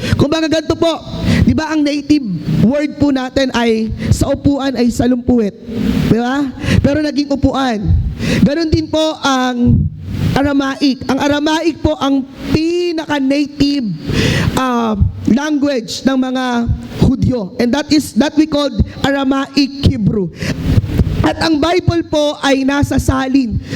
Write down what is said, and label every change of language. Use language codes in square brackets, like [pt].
[tl] Kung baga ganito po, di ba ang native word po natin ay sa upuan ay salumpuwet. Di ba? Pero naging upuan. Ganon din po ang Aramaic. Ang Aramaic po ang pinaka-native language ng mga Hudyo. [en] And that we called Aramaic Hebrew. [tl] At ang Bible po ay nasa salin.